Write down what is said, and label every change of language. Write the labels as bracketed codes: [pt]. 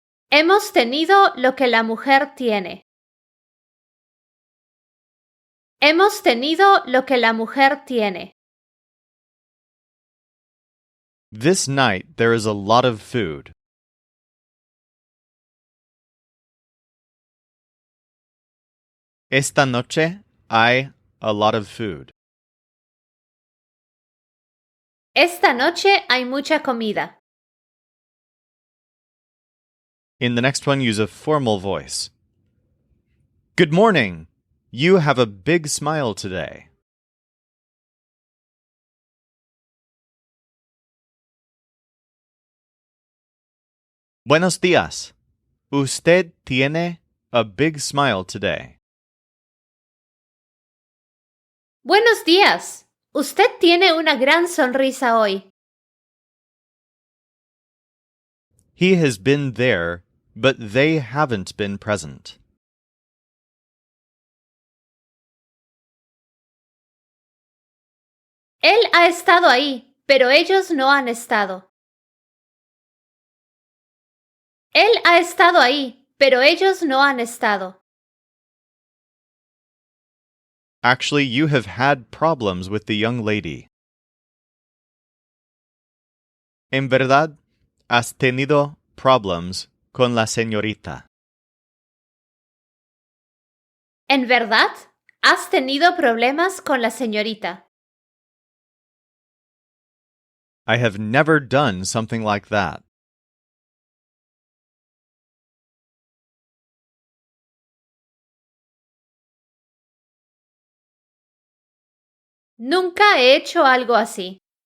[es] Hemos tenido lo que la mujer tiene. Hemos tenido lo que la mujer tiene. [en] This night there is a lot of food. [es] Esta noche hay [en] a lot of food. [es] Esta noche hay mucha comida. [en] In the next one, use a formal voice. Good morning. You have a big smile today. [es] Buenos días. Usted tiene [en] a big smile today. [es] Buenos días. Usted tiene una gran sonrisa hoy. [en] He has been there, but they haven't been present. [es] Él ha estado ahí, pero ellos no han estado. Él ha estado ahí, pero ellos no han estado. [en] Actually, you have had problems with the young lady. [es] En verdad, has tenido problemas con la señorita. ¿En verdad? ¿Has tenido problemas con la señorita? [en] I have never done something like that. [es] Nunca he hecho algo así.